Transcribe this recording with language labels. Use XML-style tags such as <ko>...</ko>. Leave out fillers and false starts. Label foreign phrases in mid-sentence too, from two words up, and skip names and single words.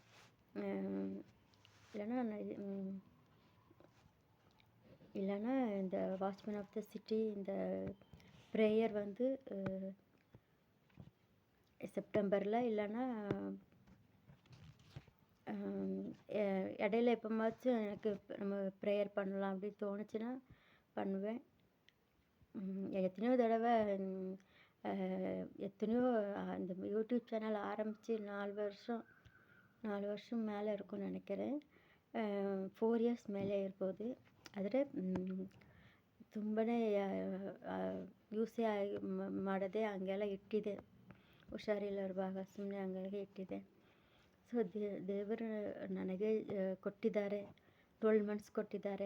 <ta>இல்லைன்னா இந்த</ta> <en>watchman of the city</en> <ta>இந்த ப்ரேயர் வந்து செப்டம்பரில், இல்லைன்னா இடையில எப்போமாச்சும் எனக்கு நம்ம ப்ரேயர் பண்ணலாம் அப்படின்னு தோணுச்சுன்னா பண்ணுவேன். எத்தனையோ தடவை இந்த யூடியூப் சேனல் ஆரம்பித்து 4 வருஷம் மேலே இருக்கும்னு நினைக்கிறேன்.</ta> <kn>4 years ಮೇಲೆ ಇರ್ಬೋದು. ಆದರೆ ತುಂಬನೇ ಯೂಸೇ ಮಾಡದೆ ಹಂಗೆಲ್ಲ ಇಟ್ಟಿದೆ. ಹುಷಾರಿಲ್ಲವಾಗ ಸುಮ್ಮನೆ ಹಂಗಾಗಿ ಇಟ್ಟಿದ್ದೆ. ಸೊ ದೇವರು ನನಗೆ ಕೊಟ್ಟಿದ್ದಾರೆ, 12 ಮಂತ್ಸ್ ಕೊಟ್ಟಿದ್ದಾರೆ.</kn>